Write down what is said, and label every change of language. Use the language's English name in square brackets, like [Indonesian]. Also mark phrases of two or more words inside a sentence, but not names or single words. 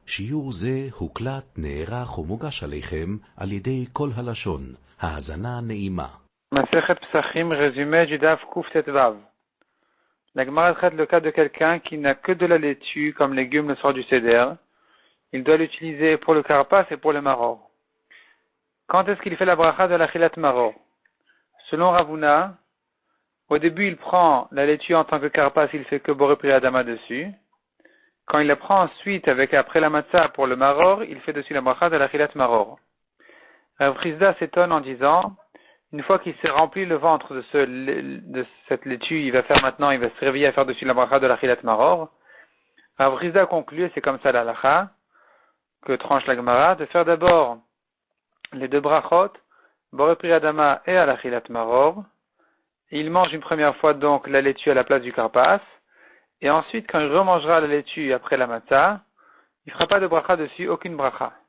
[Hebrew] שיעור זה הוקלט, נערך ומוגש עליכם על ידי כל הלשון. האזנה נעימה. מסכת פסחים, [French] résumé du [Hebrew] דף ק ט״ו. [French] La Gemara traite le cas de quelqu'un qui n'a que de la laitue comme légume le soir du Seder. Il doit l'utiliser pour le karpas et pour le maror. Quand est-ce qu'il fait la bracha de la [Hebrew] אכילת מרור? [French] Selon Ravuna, au début il prend la laitue en tant que karpas, il fait que [Hebrew] בורא פרי אדמה [French] dessus. Quand il la prend ensuite après la matzah pour le maror, il fait dessus la bracha de la [Hebrew] אכילת מרור. [French] Rav Chizda s'étonne en disant, une fois qu'il s'est rempli le ventre de cette laitue, il va se réveiller à faire dessus la bracha de la [Hebrew] אכילת מרור. [French] Rav Chizda conclut, et c'est comme ça la halakha, que tranche la Gemara, de faire d'abord les deux brachot, [Hebrew] בורא פרי אדמה [French] et à la [Hebrew] אכילת מרור. [French] Il mange une première fois donc la laitue à la place du karpas, et ensuite quand il remangera la laitue après la matzah, il ne fera pas de bracha dessus, aucune bracha.